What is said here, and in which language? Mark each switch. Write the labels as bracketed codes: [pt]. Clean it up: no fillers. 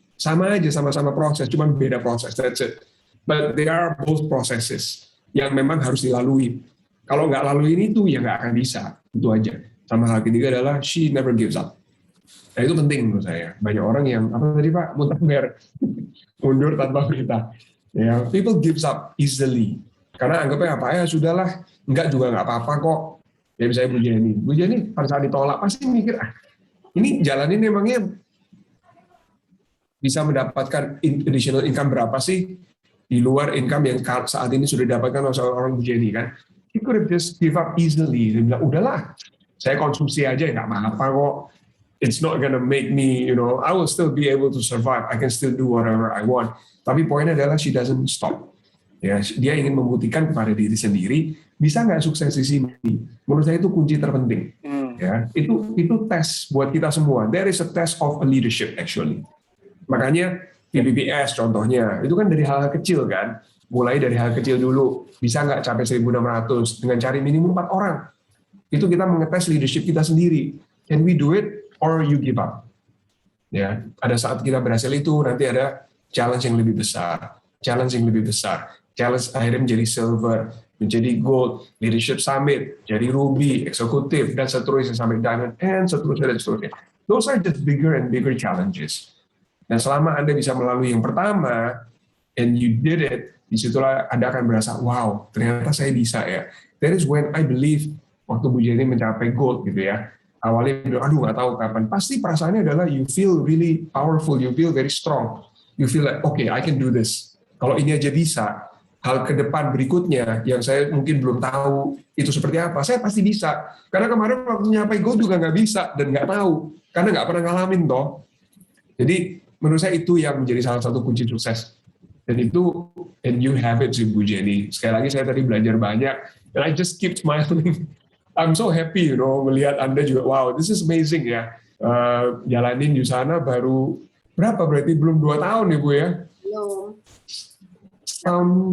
[id] Sama aja, sama-sama proses, cuma beda proses. [en] That's it. But they are both processes [id] yang memang harus dilalui. Kalau nggak laluin itu, ya nggak akan bisa. Itu aja. Sama hal ketiga adalah she never gives up. Nah itu penting menurut saya. Banyak orang yang, apa tadi Pak, mundur tanpa perintah. [en] Ya, people gives up easily. [id] Karena anggapnya apa ya, sudahlah, enggak juga nggak apa-apa kok. Ya misalnya Bu Jenny pada saat ditolak pasti mikir, ini jalan ini emangnya bisa mendapatkan [en] additional income [id] berapa sih di luar income yang saat ini sudah didapatkan oleh seorang Bu Jenny kan? [en] He could have just give up easily. [id] Dia bilang, udahlah, saya konsumsi aja, nggak apa-apa kok. [en] It's not gonna make me, I will still be able to survive. I can still do whatever I want. [id] Tapi poinnya adalah [en] she doesn't stop. [id] Ya, dia ingin membuktikan kepada diri sendiri bisa nggak sukses di sini. Menurut saya itu kunci terpenting. Ya, itu tes buat kita semua. [en] There is a test of a leadership actually. [id] Makanya PBBS contohnya itu kan dari hal-hal kecil kan. Mulai dari hal kecil dulu. Bisa nggak capai 1.600 dengan cari minimum 4 orang. Itu kita mengetes leadership kita sendiri. [en] Can we do it or you give up? [id] Ya, pada saat kita berhasil itu nanti ada challenge yang lebih besar, challenge akhirnya menjadi silver, menjadi gold, leadership summit, jadi ruby, eksekutif, dan seterusnya sampai diamond, and seterusnya. [en] Those are just bigger and bigger challenges. [id] Dan selama Anda bisa melalui yang pertama, [en] and you did it, [id] disitulah Anda akan merasa, wow, ternyata saya bisa ya. [en] That is when I believe, [id] waktu Bu Jenny mencapai gold gitu ya, awalnya bilang, aduh nggak tahu kapan. Pasti perasaannya adalah [en] you feel really powerful, you feel very strong, you feel like, okay, I can do this. [id] Kalau ini aja bisa, hal ke depan berikutnya yang saya mungkin belum tahu itu seperti apa, saya pasti bisa. Karena kemarin waktu nyampe gold juga nggak bisa dan nggak tahu, karena nggak pernah ngalamin toh. Jadi menurut saya itu yang menjadi salah satu kunci sukses. Dan itu, [en] and you have it sih Bu Jenny. [id] Sekali lagi saya tadi belajar banyak, [en] and I just keep smiling. I'm so happy, [id] melihat Anda juga, [en] wow, this is amazing ya. [id] Jalanin di sana baru, berapa berarti? Belum 2 tahun ya Bu ya? Belum.